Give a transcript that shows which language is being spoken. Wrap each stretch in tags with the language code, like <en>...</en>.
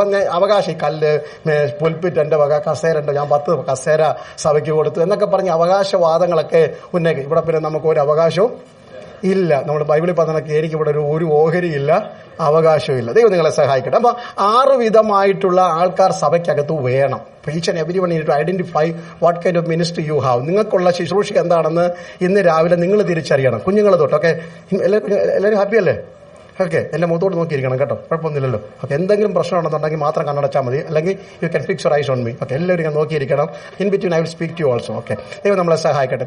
<ml>അപ്പൊ അവകാശം, ഈ കല്ല്, പുൽപ്പിറ്റ് എന്റെ വക, കസേര ഉണ്ട്, ഞാൻ 10 കസേര സഭയ്ക്ക് കൊടുത്തു എന്നൊക്കെ പറഞ്ഞ് അവകാശവാദങ്ങളൊക്കെ ഉന്നയിക്കും. ഇവിടെ പിന്നെ നമുക്ക് ഒരു അവകാശവും ഇല്ല. നമ്മൾ ബൈബിളിൽ പറഞ്ഞ എനിക്ക് ഇവിടെ ഒരു ഓഹരിയില്ല, അവകാശമില്ല. ദൈവം നിങ്ങളെ സഹായിക്കട്ടെ. അപ്പൊ 6 വിധമായിട്ടുള്ള ആൾക്കാർ സഭയ്ക്കകത്ത് വേണം.</ml> <en>Each and everyone need to identify what kind of ministry you have.</en> <ml>നിങ്ങൾക്കുള്ള ശുശ്രൂഷ എന്താണെന്ന് ഇന്ന് രാവിലെ നിങ്ങൾ തിരിച്ചറിയണം. കുഞ്ഞുങ്ങൾ തൊട്ട്. ഓക്കെ, എല്ലാവരും ഹാപ്പി അല്ലേ? ഓക്കെ, എന്റെ മുഖത്തോട്ട് നോക്കിയിരിക്കണം കേട്ടോ. കുഴപ്പമൊന്നുമില്ലല്ലോ. ഓക്കെ, എന്തെങ്കിലും പ്രശ്നം ഉണ്ടെന്നുണ്ടെങ്കിൽ മാത്രം കണ്ണടച്ചാൽ മതി. അല്ലെങ്കിൽ</ml> <en>You can fix your eyes on me.</en> <ml>Okay, എല്ലാവരും ഞാൻ നോക്കിയിരിക്കണം.</ml> <en>In between I will speak to you also.</en> <ml>Okay, ദൈവം നമ്മളെ സഹായിക്കട്ടെ.</ml>